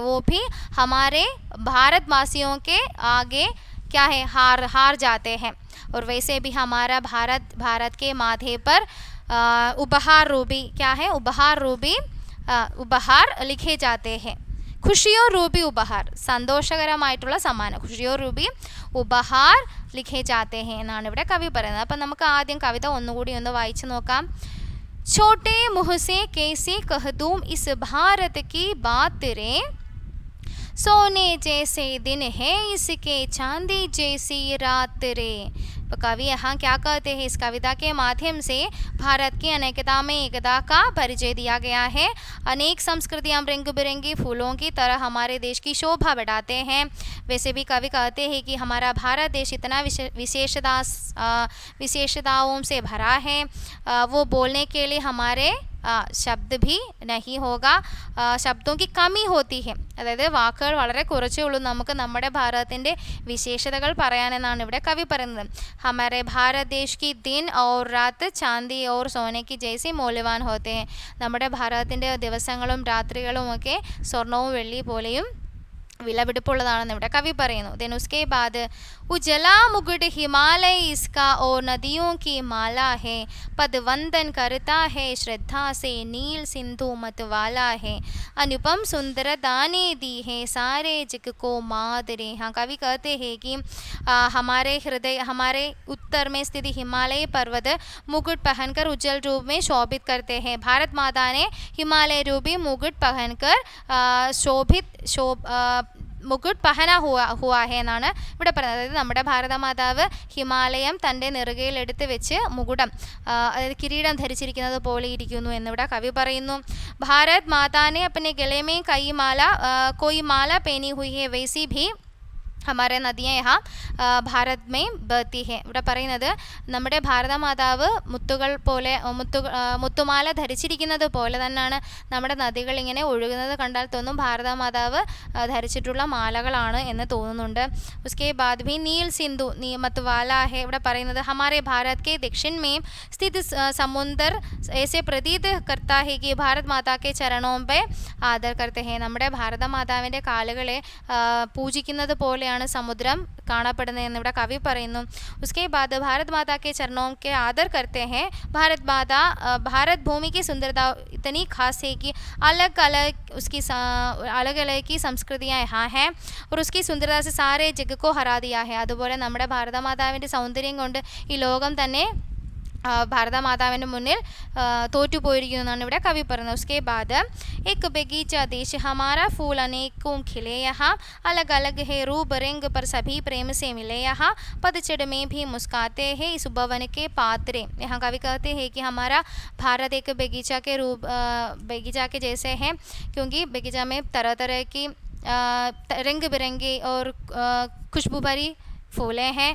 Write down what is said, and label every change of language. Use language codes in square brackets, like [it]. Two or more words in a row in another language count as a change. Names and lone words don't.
[hi] वो भी हमारे भारतवासियों के आगे क्या है, हार जाते हैं. और वैसे भी हमारा भारत के माथे पर उपहार रूपी क्या है, उपहार लिखे जाते हैं. खुशियों रूपी उपहार, [ml] സന്തോഷകരമായിട്ടുള്ള സമ്മാനം, [hi] खुशियों रूपी उपहार लिखे जाते हैं [ml] എന്നാണ് ഇവിടെ കവി പറയുന്നത്. അപ്പം നമുക്ക് ആദ്യം കവിത ഒന്നുകൂടി ഒന്ന് വായിച്ചു നോക്കാം. [hi] छोटे मुँह से कैसे कह दूँ इस भारत की बात रे, सोने जैसे दिन है इसके चांदी जैसी रात रे. तो कवि यहाँ क्या कहते हैं? इस कविता के माध्यम से भारत की अनेकता में एकता का परिचय दिया गया है. अनेक संस्कृतियाँ रंग बिरंगी फूलों की तरह हमारे देश की शोभा बढ़ाते हैं. वैसे भी कवि कहते हैं कि हमारा भारत देश इतना विशेषताओं से भरा है, वो बोलने के लिए हमारे ശബ്ദ भी नहीं होगा, ശബ്ദों की कमी होती है. [ml] അതായത് വാക്കുകൾ വളരെ കുറച്ചേ ഉള്ളൂ നമുക്ക് നമ്മുടെ ഭാരതത്തിൻ്റെ വിശേഷതകൾ പറയാനെന്നാണ് ഇവിടെ കവി പറയുന്നത്. [hi] हमारे भारत देश की दिन और रात चांदी और सोने की जैसी मूल्यवान होते हैं. [ml] നമ്മുടെ ഭാരതത്തിൻ്റെ ദിവസങ്ങളും രാത്രികളും ഒക്കെ സ്വർണവും വെള്ളി പോലെയും വിലപിടിപ്പുള്ളതാണെന്ന് ഇവിടെ കവി പറയുന്നു. [hi] देन उसके बाद उजला मुकुट हिमालय इसका और नदियों की माला है, पद वंदन करता है श्रद्धा से नील सिंधु मतवाला है, अनुपम सुंदर दाने दी है सारे जग को मादरे. हाँ, कवि कहते हैं कि हमारे उत्तर में स्थित हिमालय पर्वत मुकुट पहनकर उज्जवल रूप में शोभित करते हैं. भारत माता ने हिमालय रूपी मुकुट पहनकर मुकुट पहना हुआ है [ml] എന്നാണ് ഇവിടെ പറയുന്നത്. അതായത് നമ്മുടെ ഭാരതമാതാവ് ഹിമാലയം തൻ്റെ നെറുകയിൽ എടുത്ത് വെച്ച് മുകുടം, അതായത് കിരീടം ധരിച്ചിരിക്കുന്നത് പോലെ ഇരിക്കുന്നു എന്നിവിടെ കവി പറയുന്നു. [hi] भारत माता ने अपने गले में कोई माला पहनी हुई है, वैसी भी हमारे नदियाँ यहाँ भारत में बहती है. [ml] ഇവിടെ പറയുന്നത് നമ്മുടെ ഭാരതമാതാവ് മുത്തുമാല ധരിച്ചിരിക്കുന്നത് പോലെ തന്നെയാണ് നമ്മുടെ നദികൾ ഇങ്ങനെ ഒഴുകുന്നത് കണ്ടാൽ തോന്നും ഭാരതമാതാവ് ധരിച്ചിട്ടുള്ള മാലകളാണ് എന്ന് തോന്നുന്നുണ്ട്. [hi] उसके बाद भी नील सिंधु मतवाला है. [ml] ഇവിടെ പറയുന്നത് [hi] हमारे भारत के दक्षिण में स्थित समुद्र ऐसे प्रतीत करता है कि भारत माता के चरणों पे आदर करते हैं. [ml] നമ്മുടെ ഭാരതമാതാവിൻ്റെ കാലുകളെ പൂജിക്കുന്നത് പോലെയാണ് समुद्रम കാണപ്പെടുന്നത് എന്നിവിടെ കവി പറയുന്നു. [hi] उसके बाद भारत माता के चरणों के आदर करते हैं. भारत भूमि की सुंदरता इतनी खास है कि अलग अलग की संस्कृतियाँ यहाँ हैं और उसकी सुंदरता से सारे जग को हरा दिया है. [ml] അതുപോലെ നമ്മുടെ ഭാരതമാതാവിൻ്റെ സൗന്ദര്യം കൊണ്ട് ഈ ലോകം തന്നെ ഭാരതമാതാവിൻ്റെ മുന്നിൽ തോറ്റുപോയിരിക്കുന്നു എന്നാണ് ഇവിടെ കവി പറയുന്നത്. [hi] उसके बाद एक बगीचा देश हमारा फूल अनेकों खिले यहाँ, अलग अलग है रूप रंग पर सभी प्रेम से मिले यहाँ, पतझड़ में भी मुस्काते हैं इस भवन के पात्रे. यहाँ कवि कहते हैं कि हमारा भारत एक बगीचा के जैसे है, क्योंकि बगीचा में तरह तरह की रंग बिरंगी और खुशबू भरी फूलें हैं.